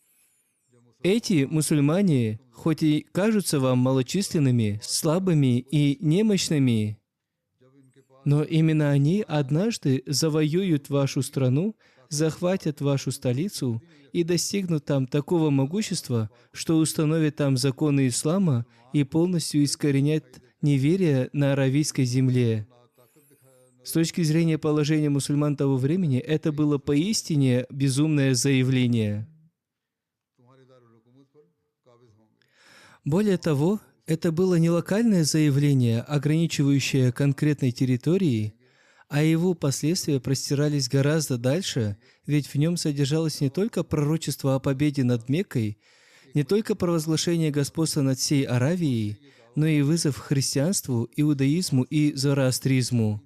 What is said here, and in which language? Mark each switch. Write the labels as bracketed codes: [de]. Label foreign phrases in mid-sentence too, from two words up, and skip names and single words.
[ru] Эти мусульмане, хоть и кажутся вам малочисленными, слабыми и немощными, но именно они однажды завоюют вашу страну, захватят вашу столицу и достигнут там такого могущества, что установят там законы ислама и полностью искоренят неверие на аравийской земле. С точки зрения положения мусульман того времени, это было поистине безумное заявление. [ur] تمہارے دارالحکومت پر قابض ہوں گے. [ru] Более того, это было не локальное заявление, ограничивающее конкретной территории, а его последствия простирались гораздо дальше, ведь в нем содержалось не только пророчество о победе над Меккой, не только провозглашение господства над всей Аравией, но и вызов христианству, иудаизму и зороастризму.